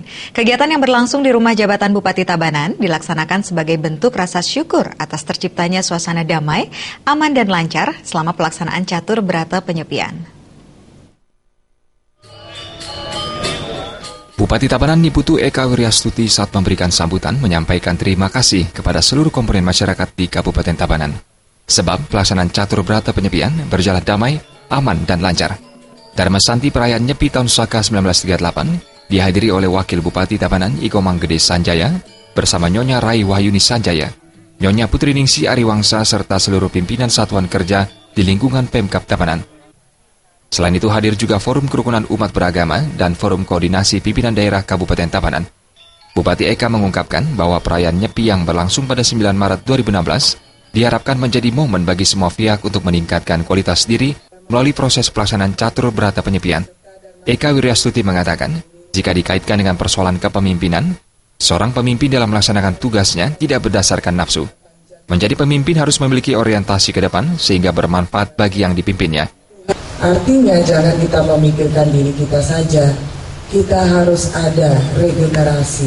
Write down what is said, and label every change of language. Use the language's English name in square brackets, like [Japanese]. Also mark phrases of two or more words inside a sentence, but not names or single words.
[Indonesian] Kegiatan yang berlangsung di Rumah Jabatan Bupati Tabanan dilaksanakan sebagai bentuk rasa syukur atas terciptanya suasana damai, aman dan lancar selama pelaksanaan catur berata penyepian. Bupati Tabanan Niputu Eka Wiryastuti saat memberikan sambutan menyampaikan terima kasih kepada seluruh komponen masyarakat di Kabupaten Tabanan. Sebab pelaksanaan catur berata penyepian berjalan damai, aman, dan lancar. Dharma Santi Perayaan Nyepi Tahun Saka 1938 dihadiri oleh Wakil Bupati Tabanan Iko Manggede Sanjaya bersama Nyonya Rai Wahyuni Sanjaya, Nyonya Putri Ningsi Ariwangsa serta seluruh pimpinan satuan kerja di lingkungan Pemkab Tabanan. Selain itu hadir juga Forum Kerukunan Umat Beragama dan Forum Koordinasi Pimpinan Daerah Kabupaten Tabanan. Bupati Eka mengungkapkan bahwa perayaan Nyepi yang berlangsung pada 9 Maret 2016 diharapkan menjadi momen bagi semua pihak untuk meningkatkan kualitas diri melalui proses pelaksanaan catur berata penyepian. Eka Wiryastuti mengatakan, jika dikaitkan dengan persoalan kepemimpinan, seorang pemimpin dalam melaksanakan tugasnya tidak berdasarkan nafsu. Menjadi pemimpin harus memiliki orientasi ke depan sehingga bermanfaat bagi yang dipimpinnya. Artinya jangan kita memikirkan diri kita saja, kita harus ada regenerasi.